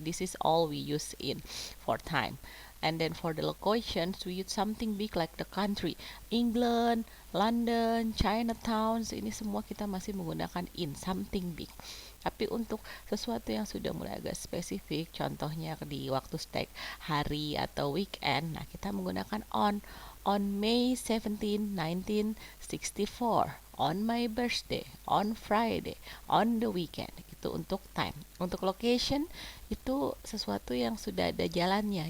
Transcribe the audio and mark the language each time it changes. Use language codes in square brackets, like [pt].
[en] This is all we use in for time. And then for the locations, we use something big like the country, England, London, Chinatown. [id] Ini semua kita masih menggunakan in, [en] something big. [id] Tapi untuk sesuatu yang sudah mulai agak spesifik, contohnya di waktu stek hari atau weekend, nah kita menggunakan on. [en] On May 17, 1964, on my birthday, on Friday, on the weekend. [id] Itu untuk time. Untuk location itu sesuatu yang sudah ada jalannya.